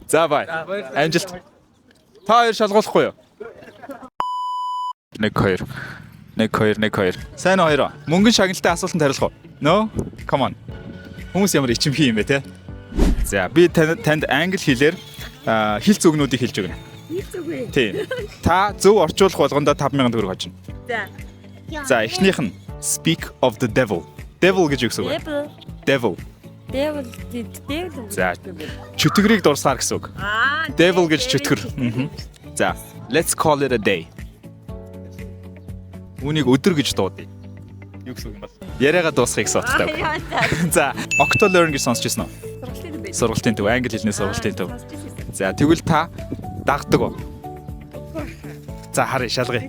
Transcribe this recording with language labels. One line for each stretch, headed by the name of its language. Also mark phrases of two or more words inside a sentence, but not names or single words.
Mongolian: За бай. Амжилт. Та хоёр шалгуулахгүй юу? 1 2. Сайн уу хоёроо? Мөнгөн шагналтай асуултанд хариулах уу?
English: No? Come on.
Mongolian: Хүмүүс ямар ичимхий юм бэ те? За би танд англи хэлээр хэлц үгнүүдийг хэлж өгнө. Хэлц үг үү? Тийм. Та зөв орчуулах болгондоо 5,000 төгрөг хожно. За. За эхнийх нь
English: speak of the devil.
Mongolian: Devil гэж юу гэсэн үг вэ? Devil. Devil. За чөтгөрийг дурсаар гэсэн үг. Devil гэж чөтгөр. За
English: let's call it a day.
Mongolian: Үүнийг өдөр гэж дуудъя. Юу гэсэн үг юм бол? Яриагаа дуусгахыг сууддаг. За octolearn гэж сонсчихсон уу? Сургалтын төв, англи хэлний сургалтын төв. За тэгвэл та дагдаг уу? За харъя шалгая.